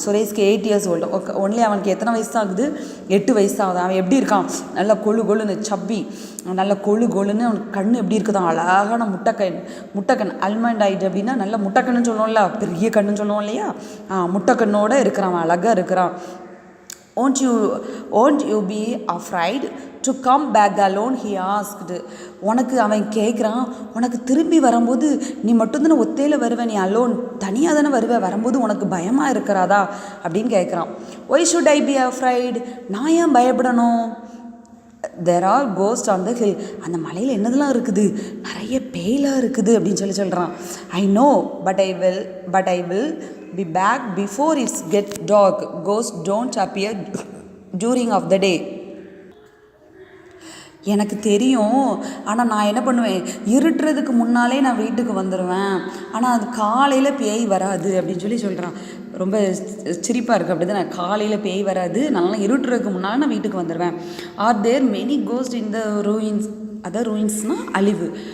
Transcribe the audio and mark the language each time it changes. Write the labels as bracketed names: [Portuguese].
[Tamil] சுரேஷ்க்கு [English] 8 years old. [Tamil] Only அவனுக்கு எத்தனை வயசு தான் ஆகுது? 8 வயசு தான் ஆகுது. அவன் எப்படி இருக்கான்? நல்லா கொழுன்னு சப்பி, நல்ல கொழுன்னு. அவனுக்கு கண் எப்படி இருக்குதான்? அழகான முட்டைக்கண் அல்மண்ட் அப்படின்னா நல்ல முட்டைக்கண்ணுன்னு சொல்லுவோம்ல, பெரிய கண்ணுன்னு சொல்லுவோம் இல்லையா, முட்டைக்கண்ணோடு இருக்கிறான், அழகாக இருக்கிறான். [English] Won't you be afraid to come back alone, he asked. [Tamil] உனக்கு அவன் கேட்குறான், உனக்கு திரும்பி வரும்போது நீ மட்டும்தானே ஒத்தையில் வருவேன், நீ அலோன் தனியாக தானே வருவேன், வரும்போது உனக்கு பயமாக இருக்கிறாதா அப்படின்னு கேட்குறான். [English] Why should I be afraid? [Tamil] நான் ஏன் பயப்படணும்? [English] There are ghosts on the hill. [Tamil] அந்த மலையில் என்னதெல்லாம் இருக்குது? நிறைய பேய்லாம் இருக்குது அப்படின்னு சொல்கிறான். [English] I know, but I will be back before it gets dark. Ghosts don't appear during of the day. [Tamil] எனக்கு தெரியும், ஆனால் நான் என்ன பண்ணுவேன், இருட்டுறதுக்கு முன்னாலே நான் வீட்டுக்கு வந்துடுவேன், ஆனால் அது காலையில் பேய் வராது அப்படின்னு சொல்கிறான். ரொம்ப சிரிப்பாக இருக்குது அப்படி தான். காலையில் பேய் வராது, நல்லா இருட்டுறதுக்கு முன்னால் நான் வீட்டுக்கு வந்துடுவேன். [English] Are there many ghost in the ruins? [Tamil] அதான் ரூயின்ஸ்னால் அழிவு.